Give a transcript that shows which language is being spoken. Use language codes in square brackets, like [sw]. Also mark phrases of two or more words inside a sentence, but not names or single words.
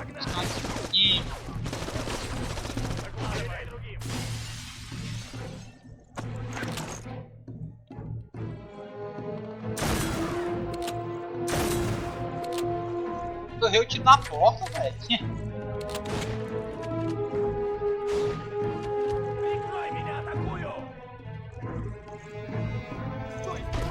[pt] Ih, [ru] Докладывай другим. [pt] correu o tiro na porta, velho. [ru] Прикрой меня, атакую! Стой!